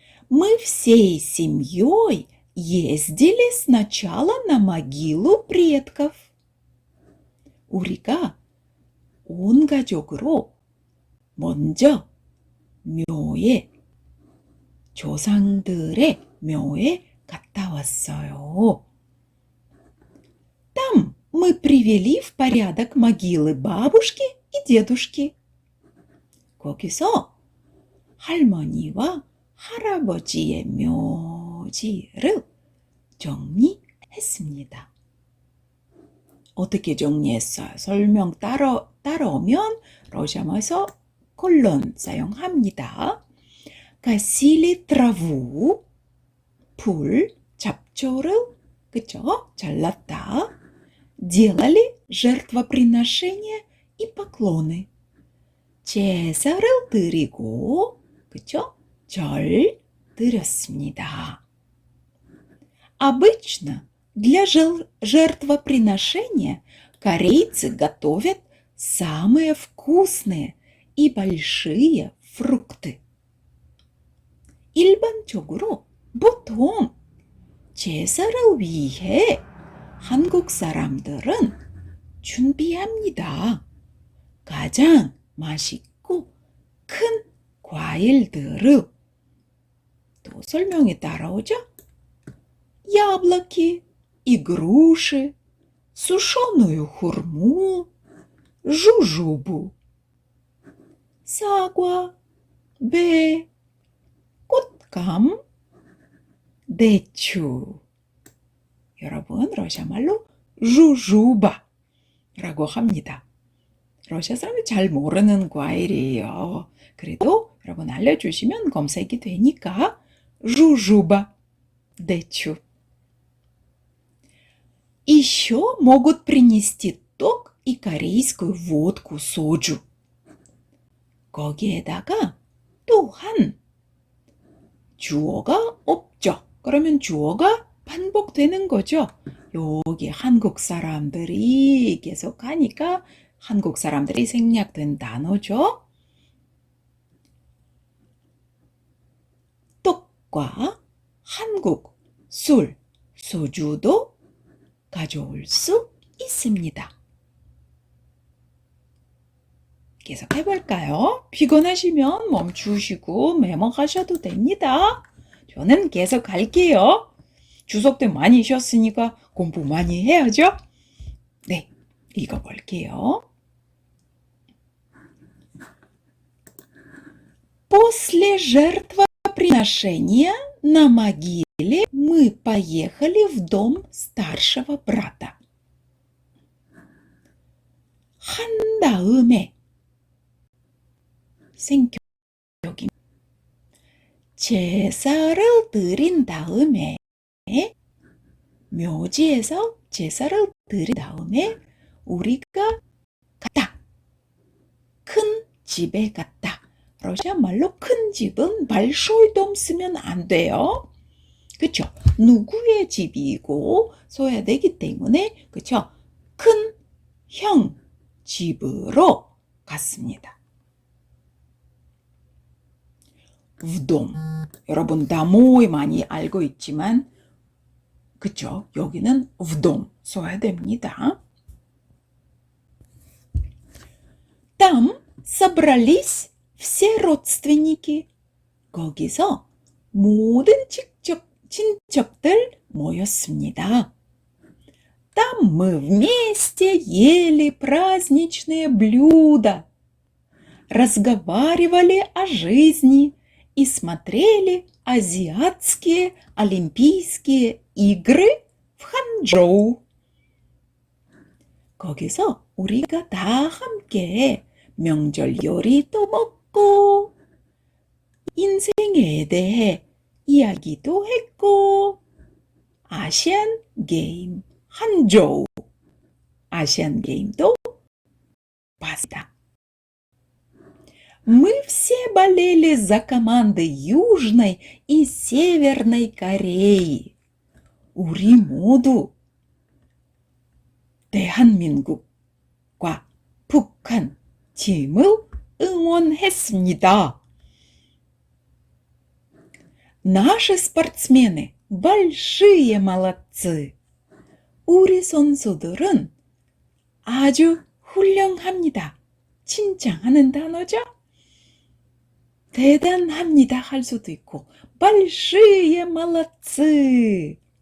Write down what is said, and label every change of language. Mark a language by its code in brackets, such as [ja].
[ru] Мы всей семьей ездили сначала на могилу предков. [ko] 우리가 온 가족으로 먼저 묘에 조상들의 묘에 갔다 왔어요. [ru] Там мы привели в порядок могилы бабушки и дедушки. [ko] 거기서 할머니와 할아버지의 묘지를 정리했습니다. 어떻게 정리했어요? 설명 따라오면 러시아어에서 콜론 사용합니다. [ru] Косили траву, [ko] 풀, 잡초를 그쵸? 잘랐다. [ru] Делали жертвоприношения и поклоны. [ko] 제사를 드리고 그쵸? 절 드렸습니다. [ru] Обычно для жертвоприношения корейцы готовят самые вкусные и большие фрукты. [ko] 일반적으로 보통 제사를 위해 한국 사람들은 준비합니다. 가장 맛있고 큰 과일들을 또 설명이 따라오죠. [ru] яблоки и груши, сушеную хурму, жужубу, [ko] 사과, 배, 꽃감, 대추. 여러분 러시아 말로 주주바라고 합니다. 러시아 사람이 잘 모르는 과일이에요. 그래도 여러분 알려주시면 검색이 되니까 주주바, 대추. [ru] Еще могут принести ток и корейскую водку 소주. [ko] 거기에다가 또한 주어가 없죠. 그러면 주어가 반복되는 거죠. 여기 한국 사람들이 계속 하니까 한국 사람들이 생략된 단어죠. 떡과 한국 술, 소주도 가져올 수 있습니다. 계속 해볼까요? 피곤하시면 멈추시고 메모하셔도 됩니다. 저는 계속 할게요. 추석 때 많이 쉬었으니까 공부 많이 해야죠. 네, 읽어볼게요. [ru] После жертвоприношения на могиле мы поехали в дом старшего брата. [ko] 한 다음에 생격이 제사를 드린 다음에 묘지에서 제사를 드린 다음에 우리가 갔다. 큰 집에 갔다. 러시아 말로 큰 집은 [ru] большой дом [ko] 쓰면 안 돼요. 그쵸? 누구의 집이고 써야 되기 때문에 그쵸? 큰 형 집으로 갔습니다. 우동. 여러분 다모에 많이 알고 있지만 그쵸? 여기는 우동 써야 됩니다. [ru] Там собрались все родственники. [ko] 거기서 모든 친척들 모였습니다. [ru] Там мы вместе ели праздничные блюда, разговаривали о жизни и смотрели азиатские олимпийские игры в Ханчжоу. [ko] 거기서 우리가 다 함께 명절 요리도 먹고 인생에 대해 이야기도 했고 아시안 게임 한저우 아시안 게임도 봤다. [ru] Мы все болели за команды Южной и Северной Кореи. [ko] 우리 모두 대한민국과 북한 팀을 응원했습니다. [ru] Наши спортсмены большие молодцы. [ko] 우리 선수들은 아주 훌륭합니다. 칭찬하는 단어죠? 대단합니다 할 수도 있고 [ru] большие молодцы.